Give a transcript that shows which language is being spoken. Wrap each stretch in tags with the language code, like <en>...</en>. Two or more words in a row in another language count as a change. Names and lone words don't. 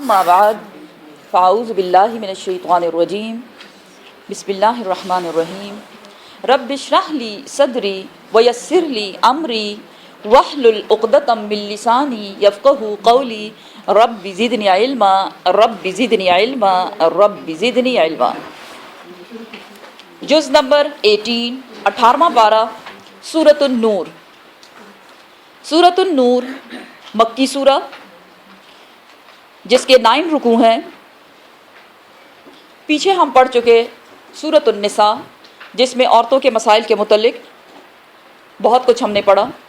<ar>أما بعد فأعوذ بالله من الشيطان الرجيم بسم الله الرحمن الرحيم رب اشرح لي صدري ويسر لي أمري واحلل عقدة من لساني يفقهوا قولي رب زدني علما رب زدني علما رب زدني علما.</ar> <ur>جز نمبر 18 18واں پارہ سورۃ النور. سورۃ النور مکی سورہ جس کے 9 رکوع ہیں. پیچھے ہم پڑھ چکے سورۃ النساء جس میں عورتوں کے مسائل کے متعلق بہت کچھ ہم نے پڑھا.</ur>